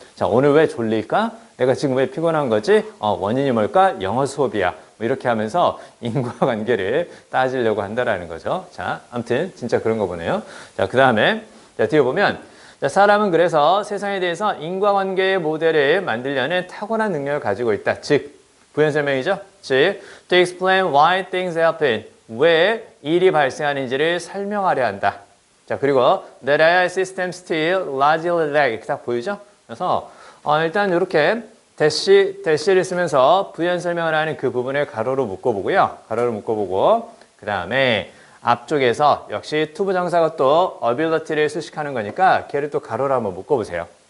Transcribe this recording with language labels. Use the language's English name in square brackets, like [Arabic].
[Korean] 자, 오늘 왜 졸릴까? 내가 지금 왜 피곤한 거지? 원인이 뭘까? 영어 수업이야. 뭐 이렇게 하면서 인과관계를 따지려고 한다라는 거죠. 자, 아무튼 진짜 그런 거 보네요. 자, 그 다음에 자, 뒤에 보면 자, 사람은 그래서 세상에 대해서 인과관계의 모델을 만들려는 타고난 능력을 가지고 있다. 즉, 부연 설명이죠. 즉, [English] to explain why things happen. [Korean] 왜 일이 발생하는지를 설명하려 한다. 자, 그리고 [English] the AI system still largely lag. [Korean] 이렇게 딱 보이죠? 그래서 일단 이렇게 대시를 쓰면서 부연 설명을 하는 그 부분을 가로로 묶어보고요. 그 다음에 앞쪽에서 역시 to 부정사가 또 ability를 수식하는 거니까 걔를 또 가로로 한번 묶어보세요.